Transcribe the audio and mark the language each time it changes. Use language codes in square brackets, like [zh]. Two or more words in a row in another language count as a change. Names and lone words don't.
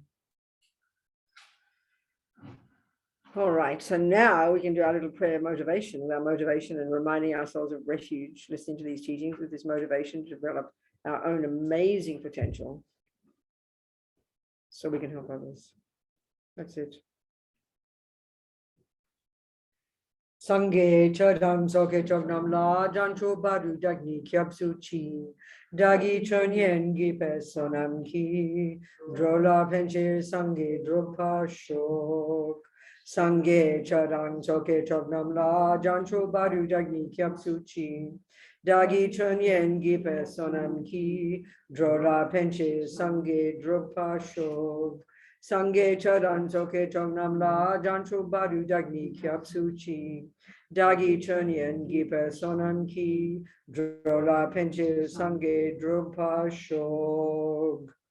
[en] All right, so now we can do our little prayer motivation, with our motivation and reminding ourselves of refuge, listening to these teachings with this motivation to develop our own amazing potential so we can help others. That's it. [bo] སངས་རྒྱས་ཆོས་དང་ཚོགས་ཀྱི་མཆོག་རྣམས་ལ། བྱང་ཆུབ་བར་དུ་བདག་ནི་སྐྱབས་སུ་མཆི། བདག་གིས་སྦྱིན་སོགས་བགྱིས་པའི་བསོད་ནམས་ཀྱིས འགྲོ་ལ་ཕན་ཕྱིར་སངས་རྒྱས་འགྲུབ་པར་ཤོག། སངས་རྒྱས་ཆོས་དང་ཚོགས་ཀྱི་མཆོག་རྣམས་ལ། བྱང་ཆུབ་བར་དུ་བདག་ནི་སྐྱབས་སུ་མཆི། བདག་གིས་སྦྱིན་སོགས་བགྱིས་པའི་བསོད་ནམས་ཀྱིས། འགྲོ་ལ་ཕན་ཕྱིར་སངས་རྒྱས་འགྲུབ་པར་ཤོག། སངས་རྒྱས་ཆོས་དང་ཚོགས་ཀྱི་མཆོག་རྣམས་ལ། བྱང་ཆུབ་བར་དུ་བདག་ནི་སྐྱབས་སུ་མཆི། བདག་གིས་སྦྱིན་སོགས་བགྱིས་པའི་བསོད་ནམས་ཀྱིས། འགྲོ་ལ་ཕན་ཕྱིར་སངས་རྒྱས་འགྲུབ་པར་ཤོག.